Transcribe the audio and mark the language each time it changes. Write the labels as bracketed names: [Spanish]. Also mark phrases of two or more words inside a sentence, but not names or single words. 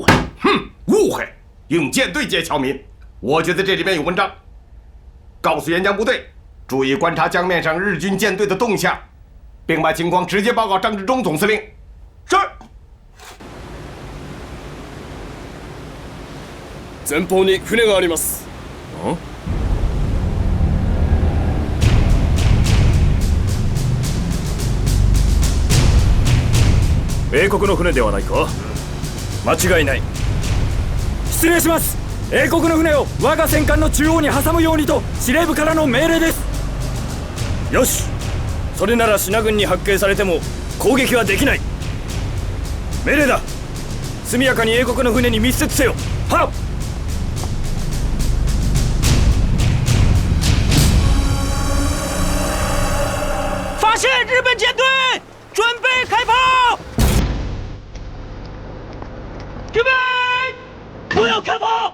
[Chinese] 哼，误会？用舰队接侨民？我觉得这里面有文章。告诉沿江部队，注意观察江面上日军舰队的动向，并把情况直接报告张治中总司令。是。 [Japanese] 前方に船があります。英国の船ではないか？間違いない。失礼します。英国の船を我が戦艦の中央に挟むようにと司令部からの命令です。よし、それなら支那軍に発見されても攻撃はできない。命令だ。速やかに英国の船に密接せよ。はっ。 [Chinese] 发现日本舰队，准备开炮！准备，不要开炮！